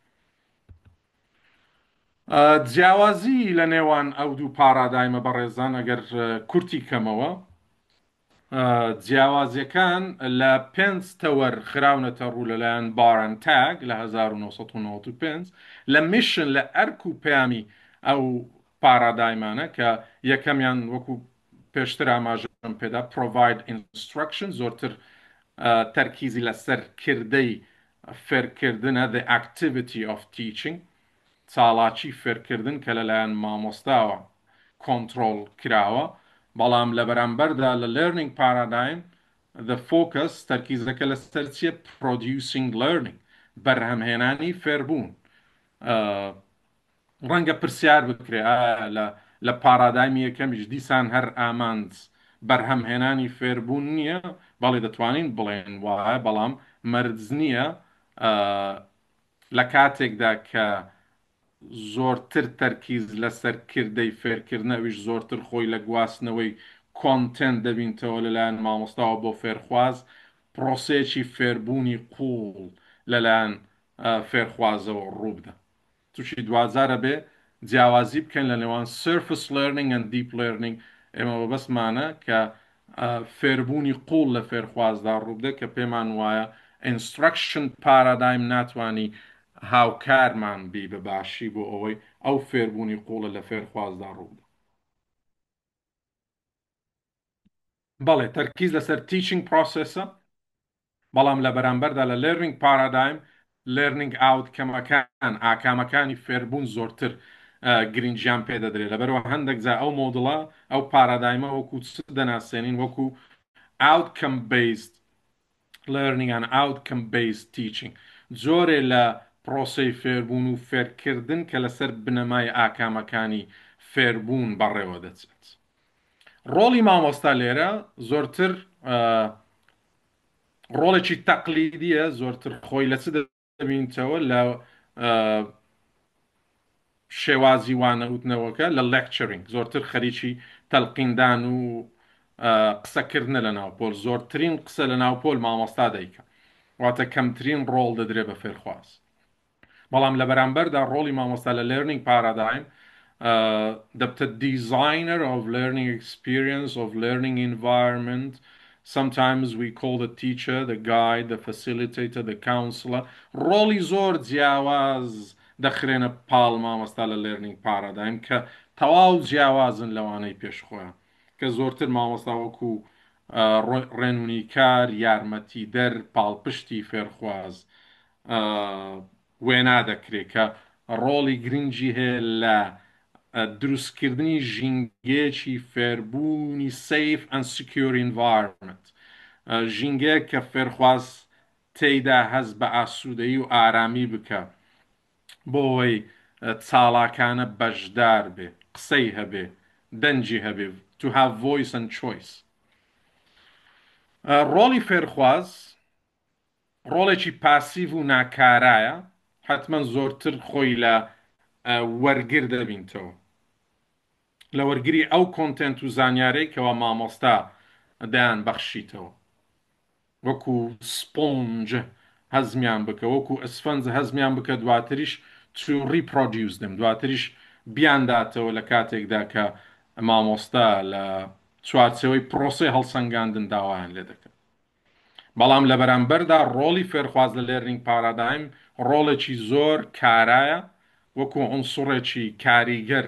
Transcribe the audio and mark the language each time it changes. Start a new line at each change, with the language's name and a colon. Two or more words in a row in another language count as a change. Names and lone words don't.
Central Kurdish: جیاوازی لە نێوان ئەو دوو پارادایمە بەڕێزان ئەگەر کورتی کەمەوە جیاوازیەکان لە 5 تەوەر خراونەتە ڕوو لەلایەن بارن تاگ لە 1995 لە میشن لە ئەرک و پەیامی ئەو پارادایمانە کە یەکەمیان وەکو پێشتر ئاماژەم پێدا
English: provide instruction
Central Kurdish: زۆرتر تەرکیزی لەسەر کردەی فێرکردنە
English: the activity of teaching
Central Kurdish: چاڵاکی فێرکردن کە لەلایەن مامۆستاوە کۆنتڕۆڵ کراوە بەڵام لە بەرامبەردا لە
English: learning paradigm the focus
Central Kurdish: تەرکیزەکە لەسەر چیە
English: producing learning
Central Kurdish: بەرهەمهێنانی فێربوون ڕەنگە پرسیار بکرێ لە پارادایمی یەکەمیش دیسان هەر ئامانج بەرهەمهێنانی فێربوون نییە بەڵێ دەتوانین بڵێن وایە بەڵام مەرج نییە لە کاتێکدا کە زۆرتر تەرکیز لەسەر کردەی فێرکردنەویش زۆرتر خۆی لە گواستنەوەی کۆنتنت دەبینتەوە لەلایەن مامۆستاوە بۆ فێرخواز پرۆسەیەکی فێربوونی قوڵ لەلایەن فێرخوازەوە ڕووبدە تووشی دوازارە بێ جیاوازی بکەن لە نێوان
English: surface learning and deep learning
Central Kurdish: ئێمە بەبەسمانە کە فێربوونی قوڵ لە فێرخوازدا ڕووبدە کە پێمان وایە
English: instruction paradigm
Central Kurdish: ناتوانی هاوکارمان بی بە باشی بۆ ئەوەی ئەو فێربوونی قوڵە لە فێرخوازدا ڕووبدە بەڵێ تەرکیز لەسەر
English: teaching process
Central Kurdish: ە بەڵام لە بەرامبەردا لە
English: learning paradigm learning outcome-
Central Kurdish: ەکان ئاکامەکانی فێربوون زۆرتر گرنگیان پێدەدرێت لەبەرەوە هەندێک جا ئەو مۆدڵە ئەو پارادایمە وەکو چ دەناسێنین وەکو
English: outcome based learning and outcome based teaching
Central Kurdish: جۆرێ لە پرۆسەی فێربوون و فێرکردن کە لەسەر بنەمای ئاکامەکانی فێربوون بەڕێوە دەچێت ڕۆڵی مامۆستا لێرە زۆرتر ڕۆڵێکی تەقلیدیە زۆرتر خۆی لە چ دەبینیتەوە لە شێوازی وانەوتنەوەکە لە لێکچرینگ زۆرتر خەریکی تەلقیندان و قسەکردنە لە ناوپۆل زۆرترین قسە لە ناوپۆل مامۆستا دەیکە واتە کەمترین ڕۆڵ دەدرێت بە فێرخواز بەڵام لە بەرامبەردا ڕۆڵی مامۆستا لە
English: learning paradigm the designer of learning experience of learning environment sometimes we call the teacher the guide the facilitator the counselor
Central Kurdish: ڕۆڵی زۆر جیاواز دەخرێنە پاڵ مامۆستا لە
English: learning paradigm
Central Kurdish: کە تەواو جیاوازن لەوانەی پێشخۆیان کە زۆرتر مامۆستا وەکو ڕێنمونیکار یارمەتی دەر پاڵپشتی فێرخواز وێنا دەکرێت کە ڕۆڵی گرنگی هەیە لە دروستکردنی ژینگەیەکی فێربوونی
English: safe and secure environment
Central Kurdish: ژینگەیە کە فێرخواز تێیدا هەست بە ئاسوودەیی و ئارامی بکە بۆ ئەوەی چاڵاکانە بەشدار بێ قسەی هەبێ دەنجی هەبێ
English: to have voice and choice.
Central Kurdish: ڕۆڵی فێرخواز ڕۆڵێکی پاسیڤ و ناکارایە حتمما زۆرتر خۆی لە وەرگر دەبینتەوە لە وەرگری ئەو کۆنتنت و زانیارەی کەەوە مامۆستا دەیان بەخشیتەوە وەکو سپۆنج هەزمیان بکە وەکو ئەسفەنج هەزمیان بکە دواتریش
English: to reproduce them
Central Kurdish: دواتریش بیانداتەوە لە کاتێکدا کە مامۆستا لە چوارچەوەی پرۆسی هەڵسەنگاندن داوایان لێ دەکەن بەڵام لە بەرامبەردا ڕۆڵی فێرخواز لە
English: learning paradigm
Central Kurdish: ڕۆڵێکی زۆر کارایە وەکو عنسوڕێکی کاریگەر